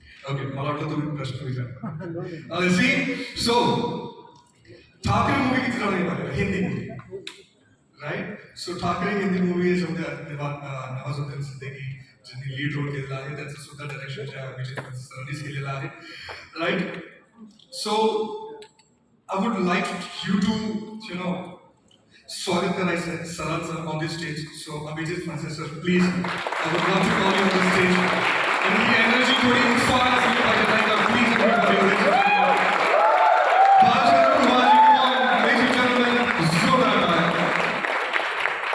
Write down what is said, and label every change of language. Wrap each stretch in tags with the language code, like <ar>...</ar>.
<mr>Okay मला वाटलं तुम्ही प्रश्न विचार सी सो ठाकरे मूवी किती जणांनी पाहिलं Hindi movie right so Thackeray Hindi movie Nawazuddin Siddiqui ज्यांनी लीड रोल केलेला आहे त्याचं सुद्धा डायरेक्शन विजय सरांनीच केलेलं आहे right so</mr> <en>I would like you to, you know,</en> <mr>स्वागत करायचं सरांचं</mr> <en>on this stage. So Abhijit Fanse sir, please, I would love to call you on the stage. And the energy</en> <mr>थोड़ी inspire असली पाहिजे नाही का?</mr> <en>Please everybody, ladies and gentlemen. Bhaskar Kumar ji, come on, ladies and gentlemen,</en> <hi>जोरदार तालियां.</hi>